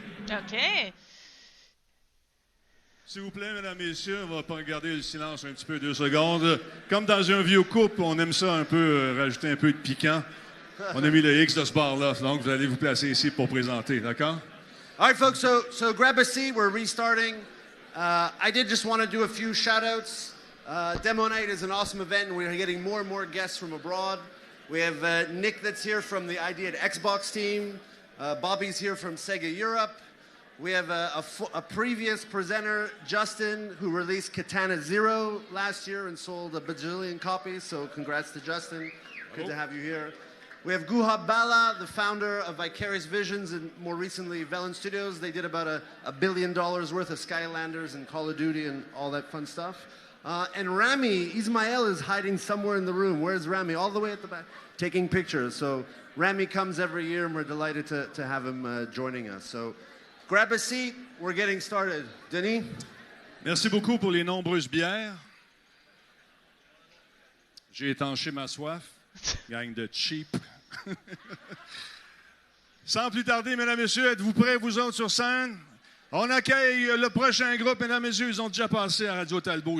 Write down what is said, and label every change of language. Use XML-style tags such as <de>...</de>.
<fr>OK. S'il vous plaît, mesdames, messieurs, on va pas garder le silence un petit peu 2 secondes. Comme dans un vieux couple, on aime ça un peu, rajouter un peu de piquant. On a mis le X de ce bar-là, donc vous allez vous placer ici pour présenter, d'accord?</fr> <en>All right, folks, so grab a seat. We're restarting. I did just want to do a few shout-outs. DemoNight is an awesome event, and we're getting more and more guests from abroad. We have Nick that's here from the Idea at Xbox team. Bobby's here from Sega Europe. We have a previous presenter, Justin, who released Katana Zero last year and sold a bajillion copies, so congrats to Justin. Good to have you here. We have Guhab Bala, the founder of Vicarious Visions and more recently Velen Studios. They did about $1 billion worth of Skylanders and Call of Duty and all that fun stuff. And Rami Ismail is hiding somewhere in the room. Where's Rami? All the way at the back, taking pictures. So Rami comes every year, and we're delighted to have him joining us. So grab a seat. We're getting started. Denis?</en> <fr>Merci beaucoup pour les nombreuses bières. J'ai étanché ma soif. Gang de cheap. Sans plus tarder, mesdames et messieurs, êtes-vous prêts, vous autres, sur scène? On accueille le prochain groupe, mesdames et messieurs. Ils ont déjà passé à Radio Talbot.</fr>